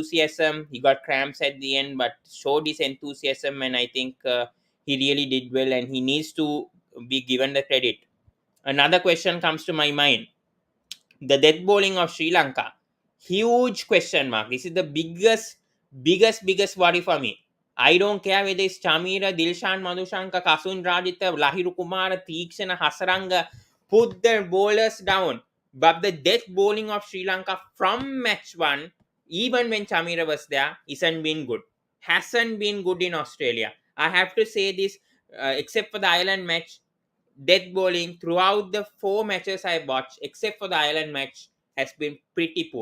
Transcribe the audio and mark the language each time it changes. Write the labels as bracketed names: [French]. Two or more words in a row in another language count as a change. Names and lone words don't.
[English] He got cramps at the end, but showed his enthusiasm, and I think He really did well, and he needs to be given the credit. Another question comes to my mind: the death bowling of Sri Lanka. Huge question mark. This is the biggest worry for me. I don't care whether it's Chamira, Dilshan, Madhushanka, Kasun Rajitha, Lahiru Kumara, Teekshana, Hasaranga. Put the bowlers down. But the death bowling of Sri Lanka from match one, even when Chamira was there, isn't been good. Hasn't been good in Australia. I have to say this, except for the Ireland match, death bowling throughout the 4 matches I watched, except for the Ireland match, has been pretty poor.